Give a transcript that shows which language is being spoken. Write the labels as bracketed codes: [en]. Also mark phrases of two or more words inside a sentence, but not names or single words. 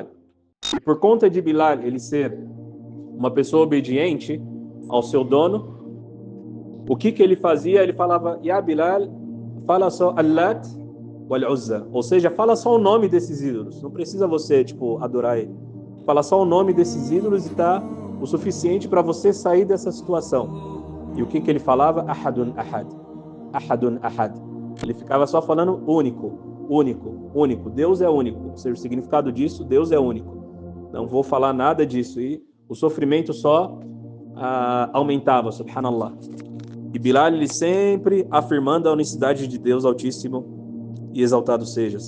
[pt] E por conta de Bilal ele ser uma pessoa obediente ao seu dono, o que ele fazia? Ele falava, Ya Bilal, fala só Allat wal Uzza, ou seja, fala só o nome desses ídolos, não precisa você adorar ele, fala só o nome desses ídolos e tá o suficiente para você sair dessa situação. E o que ele falava? [ar] أحد أحد، أحد أحد. [pt] Ele ficava só falando único, único, único, Deus é único. Ou seja, o significado disso, Deus é único. Não vou falar nada disso. E o sofrimento só aumentava, subhanallah. E Bilal, ele sempre afirmando a unicidade de Deus Altíssimo e Exaltado sejas.